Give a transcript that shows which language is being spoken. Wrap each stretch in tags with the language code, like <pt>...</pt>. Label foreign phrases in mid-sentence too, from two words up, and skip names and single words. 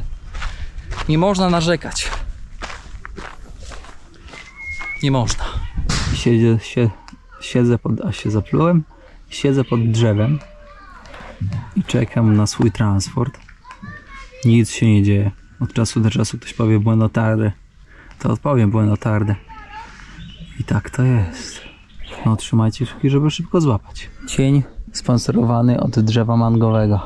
<pl>Nie można narzekać. Nie można. Siedzę pod drzewem i czekam na swój transport. Nic się nie dzieje. Od czasu do czasu ktoś powie</pl> <es>buenas tardes,</es> <pl>to odpowiem</pl> <es>buenas tardes.</es> <pl>I tak to jest. No trzymajcie kciuki, żeby szybko złapać. Cień sponsorowany od drzewa mangowego.</pl>